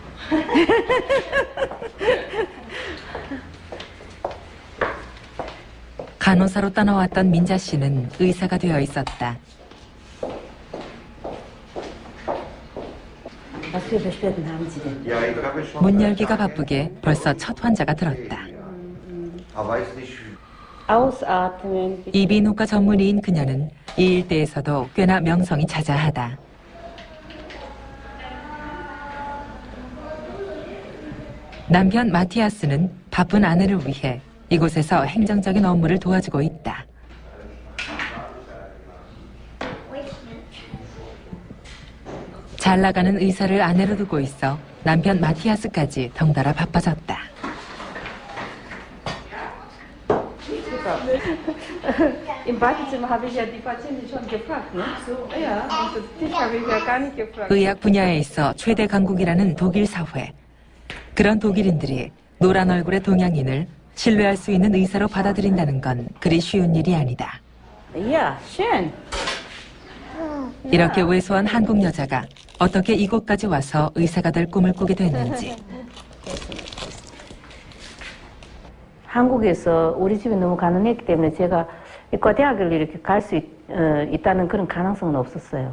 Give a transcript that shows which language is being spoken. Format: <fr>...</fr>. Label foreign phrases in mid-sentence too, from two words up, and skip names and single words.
<ko>간호사로 떠나왔던 민자 씨는 의사가 되어 있었다.</ko> <de>Was für Beschwerden haben Sie denn?</de> <ko>문 열기가 바쁘게 벌써 첫 환자가 들었다.</ko> <de>Ausatmen.</de> <ko>이비인후과 전문의인 그녀는 이 일대에서도 꽤나 명성이 자자하다. 남편 마티아스는 바쁜 아내를 위해 이곳에서 행정적인 업무를 도와주고 있다. 잘 나가는 의사를 아내로 두고 있어 남편 마티아스까지 덩달아 바빠졌다.</ko> <de>Im Badezimmer habe ich ja die Patientin schon gefragt, ne? So, ja, und dich habe ich ja gar nicht gefragt.</de> <ko>의학 분야에 있어 최대 강국이라는 독일 사회. 그런 독일인들이 노란 얼굴의 동양인을 신뢰할 수 있는 의사로 받아들인다는 건 그리 쉬운 일이 아니다.</ko> <de>Ja, schön.</de> <ko>이렇게 왜소한 한국 여자가 어떻게 이곳까지 와서 의사가 될 꿈을 꾸게 됐는지. 한국에서 우리 집이 너무 가난했기 때문에 제가 의과대학을 이렇게 갈 수 있다는 그런 가능성은 없었어요.</ko>